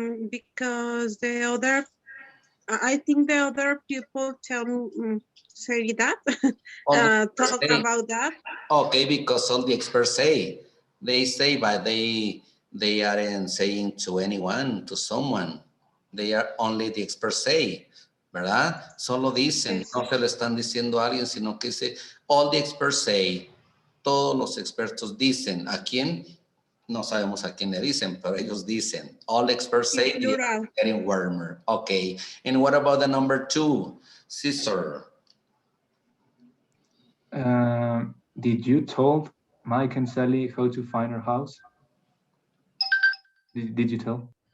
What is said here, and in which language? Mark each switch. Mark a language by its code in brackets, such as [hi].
[en] because the other, I think the other people say that, All the experts talk say. about that. Okay, because all the experts say. They say, but they aren't saying to anyone, to someone. They are only the experts say, ¿verdad? [es] Solo dicen, [en] Yes. [es] no se le están diciendo a alguien, sino que dice, [en] all the experts say. [es] Todos los expertos dicen. ¿A quién? No sabemos a quién le dicen, pero ellos dicen. [en] All experts say the air is getting warmer. Okay. And what about the number 2? Cesar. Did you told Mike and Sally how to find her house? Did you tell?